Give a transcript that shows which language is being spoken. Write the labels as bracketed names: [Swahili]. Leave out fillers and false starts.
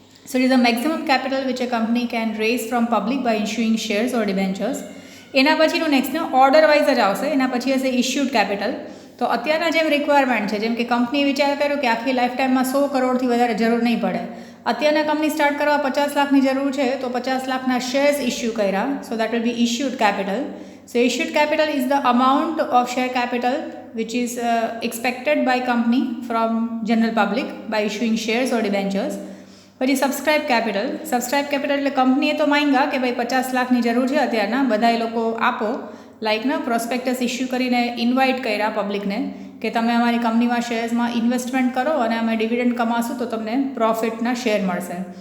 [English] So it is the maximum capital which a company can raise from public by issuing shares or debentures. [Gujarati] એના પછીનું નેક્સ્ટનું order wise જ આવશે. એના પછી હશે ઇશ્યુડ કેપિટલ. તો અત્યારના જેમ રિક્વાયરમેન્ટ છે, જેમ કે કંપનીએ વિચાર કર્યો કે આખી લાઈફ ટાઈમમાં 100 કરોડથી વધારે જરૂર નહીં પડે, અત્યારના કંપની સ્ટાર્ટ કરવા 50 લાખની જરૂર છે, તો 50 લાખના શેર્સ ઇસ્યુ કર્યા. [English] So that will be issued capital. So issued capital is the amount of share capital which is expected by company from general public by issuing shares or debentures. [Gujarati] પછી subscribe capital એટલે કંપનીએ તો માંગ્યા કે ભાઈ 50 લાખની જરૂર છે અત્યારના, બધા એ લોકો આપો, લાઇકના પ્રોસ્પેક્ટસ ઇસ્યુ કરીને ઇન્વાઇટ કર્યા પબ્લિકને કે તમે અમારી કંપનીમાં શેર્સમાં ઇન્વેસ્ટમેન્ટ કરો અને અમે ડિવિડન્ડ કમાશું તો તમને પ્રોફિટના શેર મળશે.